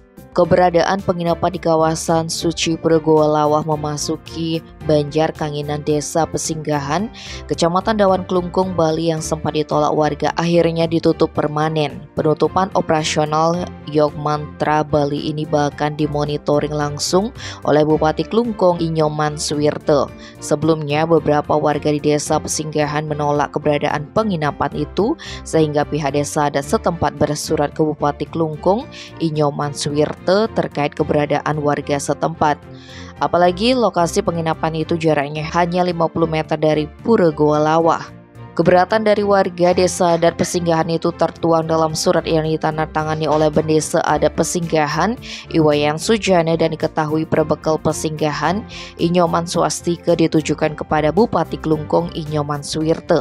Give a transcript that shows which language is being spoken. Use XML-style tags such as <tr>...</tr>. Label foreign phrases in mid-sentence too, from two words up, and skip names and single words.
<id>Keberadaan penginapan di kawasan Suci Purgoalawah memasuki Banjar Kanginan Desa Pesinggahan, Kecamatan Dawan Klungkung, Bali yang sempat ditolak warga akhirnya ditutup permanen. Penutupan operasional Yok Mantra Bali ini bahkan dimonitoring langsung oleh Bupati Klungkung Inyoman Suwirte. Sebelumnya beberapa warga di Desa Pesinggahan menolak keberadaan penginapan itu sehingga pihak desa adat setempat bersurat ke Bupati Klungkung Inyoman Suwirte terkait keberadaan warga setempat. Apalagi lokasi penginapan itu jaraknya hanya 50 meter dari Purgoalawah. Keberatan dari warga desa adat Pesinggahan itu tertuang dalam surat yang ditandatangani oleh Bendesa Adat Pesinggahan Iwayan Sujana dan diketahui berbekal Pesinggahan Inyoman Swastika ditujukan kepada Bupati Klungkung Inyoman Suwirte.</id>